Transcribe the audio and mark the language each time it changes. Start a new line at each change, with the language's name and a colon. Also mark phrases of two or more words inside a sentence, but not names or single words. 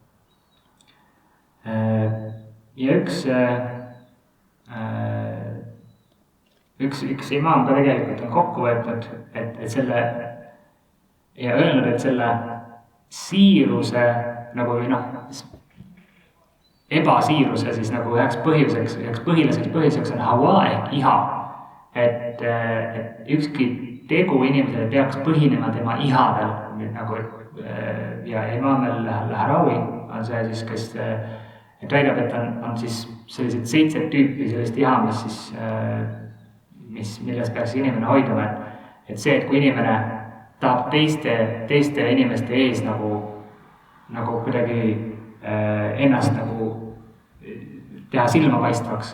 Estonian: Ja üks imaam ka tegelikult on kokku võetud, et selle ja öelnud, et selle siiruse nagu ebasiiruse siis nagu üheks põhiliseks põhjuseks on hawa ehk iha. Et ükski tegu inimesele peaks põhinema tema ihadel nagu, ja Imam al-Harawi on see siis, kes väidab, et on siis sellised 7 tüüpi sellist iha, millest peaks inimene hoiduma, et see, et kui inimene tahab teiste inimeste ees nagu kuidagi ennast nagu teha silmapaistvaks.